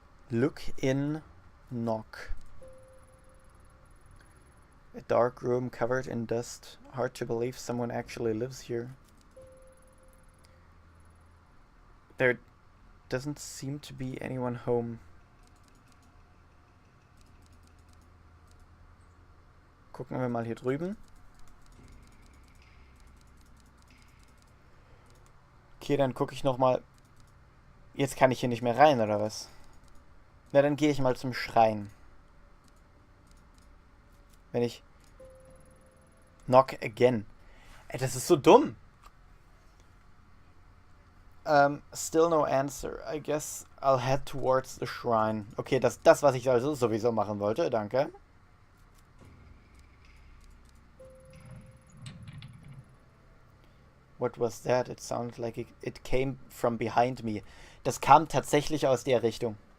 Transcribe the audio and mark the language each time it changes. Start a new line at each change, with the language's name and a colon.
English: Look in, knock. A dark room covered in dust. Hard to believe someone actually lives here. There doesn't seem to be anyone home.
German: Gucken wir mal hier drüben. Okay, dann gucke ich nochmal. Jetzt kann ich hier nicht mehr rein, oder was? Na, dann gehe ich mal zum Schrein. Wenn ich...
English: Knock again.
German: Ey, das ist so dumm.
English: Still no answer. I guess I'll head towards the shrine.
German: Okay, das was ich also sowieso machen wollte. Danke.
English: What was that? It sounded like it came from behind me.
German: Das kam tatsächlich aus der Richtung.